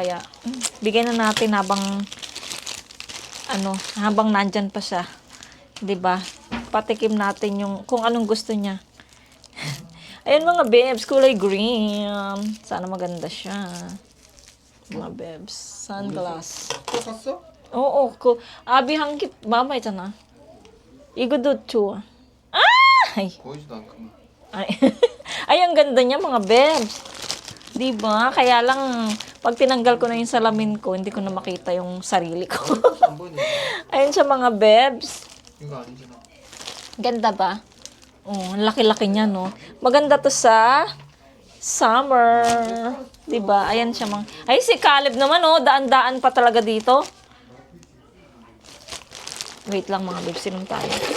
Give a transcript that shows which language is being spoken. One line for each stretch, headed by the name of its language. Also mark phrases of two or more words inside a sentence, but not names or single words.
Filipino: Kaya, bigyan na natin habang nandyan pa siya. 'Di ba? Patikim natin yung kung anong gusto niya. Ayun mga bebs, kulay green. Sana maganda siya. Mga bebs, sunglass.
Korean: 또 샀어?
Filipino: Oo, abi
Korean: 한개 마마 있잖아. 이거도 좋아.
Filipino: Ay!
Korean: 보이지도 않구만.
Filipino: Ay, ang ganda niya mga bebs. 'Di ba? Kaya lang pag tinanggal ko na yung salamin ko, hindi ko na makita yung sarili ko.
Korean: 안 보이네.
Filipino: Ayun siya mga bebs.
Korean: 이거 아니잖아.
Filipino: Ganda ba? Ang laki-laki niya, no? Maganda to sa summer. 'Di ba? Ayan siya mga. Ay, si Caleb naman, daan-daan pa talaga dito. Wait lang mga bebs, sinong tayo.